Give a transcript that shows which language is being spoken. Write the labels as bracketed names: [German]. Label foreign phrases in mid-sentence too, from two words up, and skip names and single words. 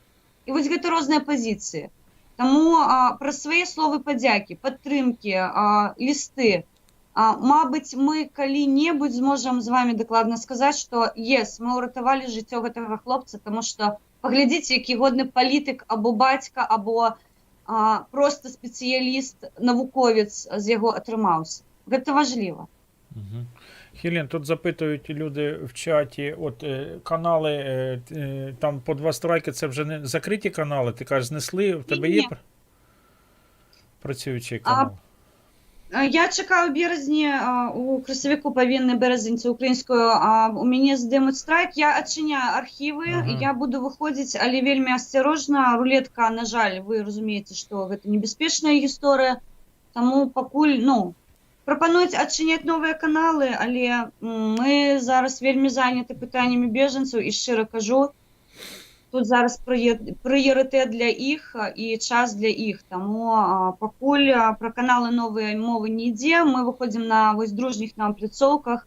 [Belarusian] І вось гэта розныя пазіцыі. Таму праз свае словы падзякі, падтрымкі, лісты, мабыць, мы калі-небудзь зможам з вами дакладна сказаць, што мы ўратавалі жыццё гэтага хлопца, таму што паглядзіце, які годны палітык або бацька, або проста спецыяліст, навуковец з яго атрымаўся. Гэта важліва. [Ukrainian] Хелен, тут запитують люди в чаті, от канали, там по 2 страйки, це вже не закриті канали, ти кажеш, знесли, в тебе є працюючий канал? Я чекаю березні, [Belarusian] у красавіку павінны березеньцы украінскую, у мяне здымуць страйк, я адчыняю архівы, я буду выходзіць, але вельмі асцярожна, рулетка, на жаль, вы разумееце, што гэта небяспечная гісторыя, таму пакуль, прапануюць адчыняць новыя каналы, але мы зараз вельмі заняты пытаннямі бежанцаў, і шчыра кажу, тут зараз прыярытэт для іх і час для іх, таму пакуль пра каналы новыя мовы не ідзе, мы выходзім на вось дружніх нам пляцоўках.